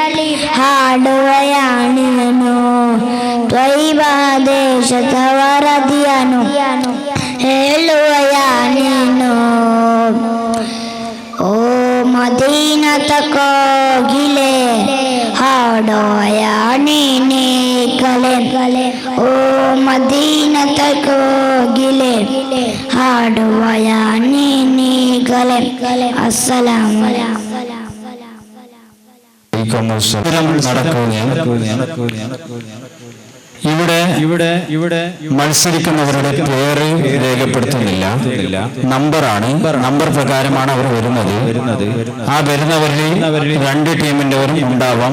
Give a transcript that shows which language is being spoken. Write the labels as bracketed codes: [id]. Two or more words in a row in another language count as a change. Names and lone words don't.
[kn] ಹಾಡುವಯಾನೇನು ತ್ವೈಬಾ ದೇಶದ ವರದಿಯನ್ನು ಹೇಳುವಯಾನೇನು ಓ ಮದೀನದ ಕೋಗಿಲೆ ಹಾಡುವಯಾನೇಗಲೆ ಓ ಮದೀನದ ಕೋಗಿಲೆ ಹಾಡುವಯಾನೇಗಲೆ [ar] السلام عليكم. [ml] ഇവിടെ മത്സരിക്കുന്നവരുടെ പേര് രേഖപ്പെടുത്തുന്നില്ല. നമ്പറാണ്. നമ്പർ പ്രകാരമാണ് അവർ വരുന്നത്. ആ വരുന്നവരിൽ 2 ടീമിൻ്റെവരും ഉണ്ടാവാം.